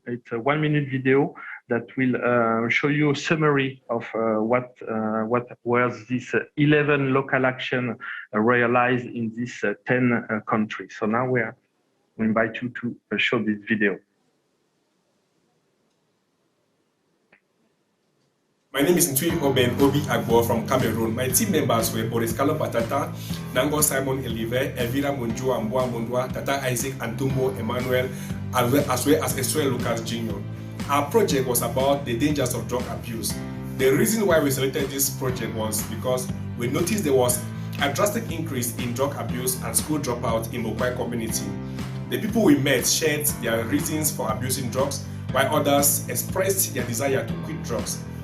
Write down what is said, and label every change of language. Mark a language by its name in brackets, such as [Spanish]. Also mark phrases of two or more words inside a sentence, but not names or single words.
[English] It's a 1-minute video that will show you a summary of what was this 11 local action realized in these 10 countries. So now we invite you to show this video. My name is Ntui Oben Obi Agbo from Cameroon. My team members were Boris Kalo Patata, Nango Simon Elive, Elvira Munjua Mbwa Mundwa, Tata Isaac Antumbo Emmanuel, as well as Estre Lucas Jr. Our project was about the dangers of drug abuse. The reason why we selected this project was because we noticed there was a drastic increase in drug abuse and school dropout in the Mokwai community. The people we met shared their reasons for abusing drugs, while others expressed their desire to quit drugs.